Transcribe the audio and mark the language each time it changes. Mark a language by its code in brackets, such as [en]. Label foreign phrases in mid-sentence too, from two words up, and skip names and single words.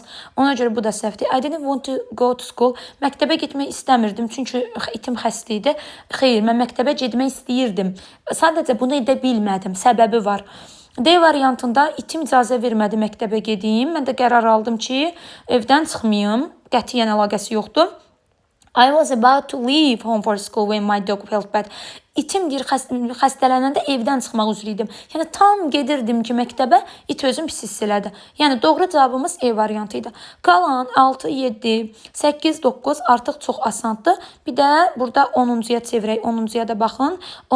[az] Ona görə bu da səhvdir. [en] I didn't want to go to school. [az] Məktəbə getmək istəmirdim, çünki itim xəstə idi. Xeyr, mən məktəbə getmək istəyirdim. Sadəcə bunu edə bilmədim, səbəbi var. D variantında itim icazə vermədi məktəbə gedim. Mən də qərar aldım ki, evdən çıxmayım. Qətiyyən əlaqəsi yoxdur. [en] I was about to leave home for school when my dog felt bad. [az] İtim deyir, xəstələnəndə evdən çıxmaq üzrə idim. Yəni tam gedirdim ki, məktəbə, it özüm pis hiss elədi. Yəni doğru cavabımız E variantı idi. Qalan 6, 7, 8, 9 artıq çox asandır. Bir də burada 10-cuya çevirək. 10-cuya da baxın.